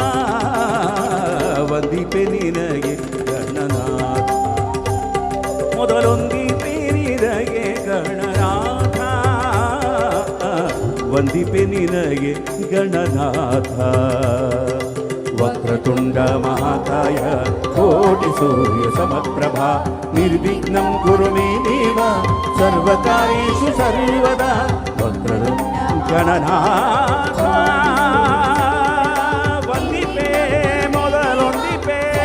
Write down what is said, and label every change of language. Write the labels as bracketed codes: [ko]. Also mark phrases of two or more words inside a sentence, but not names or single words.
[kn] ವಂದಿಪೆ ನಿನಗೆ ಗಣನಾಥ ಮೊದಲೊಂದಿಪೆ ನಿನಗೆ ಗಣನಾಥ ವಂದಿಪೆ ನಿನಗೆ ಗಣನಾಥ [sa] ವಕ್ರತುಂಡ ಮಹಾಕಾಯ ಕೋಟಿ ಸೂರ್ಯ ಸಮಪ್ರಭಾ ನಿರ್ವಿಘ್ನಂ ಕುರು ಮೇ ದೇವ ಸರ್ವಕಾರ್ಯೇಷು ಸರ್ವದಾ ವಕ್ರತುಂಡ ಗಣನಾಥ [kn] ವಂದಿಪೆ ಮೊದಲೊಂದಿಪೆ